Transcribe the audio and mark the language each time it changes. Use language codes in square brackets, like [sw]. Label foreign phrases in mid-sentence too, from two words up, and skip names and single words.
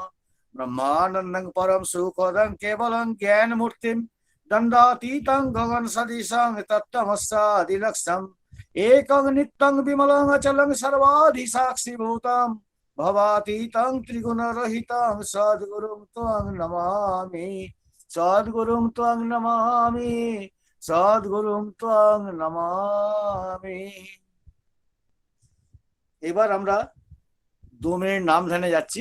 [sa] ब्रह्मानन्दं परम सुखदं केवलं ज्ञानमूर्तिं दण्डातीतं गगन सदृशं तत्तमस्यादिलक्ष्यम् एकं नित्यं विमलं अचलं सर्वाधि साक्षिभूतं भवातीतं त्रिगुणरहितं सद्गुरुं त्वं नमामि। सद्गुरुं त्वं नमामि। সদ্গুরুং ত্বং নমামি। [bn] এবার আমরা 2 মিনিট নাম ধ্যানে যাচ্ছি।